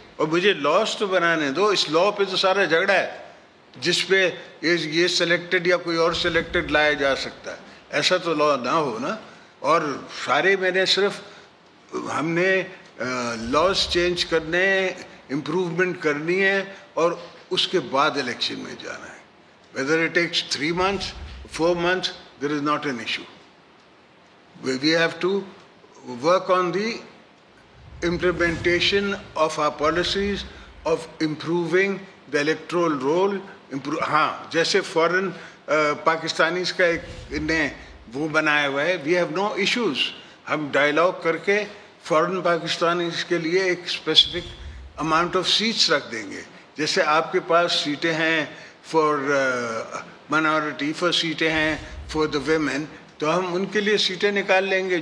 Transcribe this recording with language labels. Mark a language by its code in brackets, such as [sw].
[ur] اور مجھے لاس تو بنانے دو. اس لا پہ تو سارا جھگڑا ہے جس پہ یہ سلیکٹڈ یا کوئی اور سلیکٹڈ لایا جا سکتا ہے. ایسا تو لا نہ ہو نا. اور سارے میں نے صرف ہم نے لاز چینج کرنے, امپروومنٹ کرنی ہے, اور اس کے بعد الیکشن میں جانا ہے. [en] Whether it takes 3 months, 4 months, there is not an issue. We have to work on the implementation of our policies of improving the electoral role. [ur] ہاں, جیسے فورن پاکستانیز کا ایک نے وہ بنایا ہوا ہے, [en] we have no issues. [ur] ہم ڈائلاگ کر کے فورن پاکستانیز کے لیے ایک اسپیسیفک اماؤنٹ آف سیٹس رکھ دیں گے. جیسے آپ کے پاس سیٹیں ہیں فار منارٹی, فار سیٹیں ہیں فار دا ویمن, تو ہم ان کے لیے سیٹیں نکال لیں گے.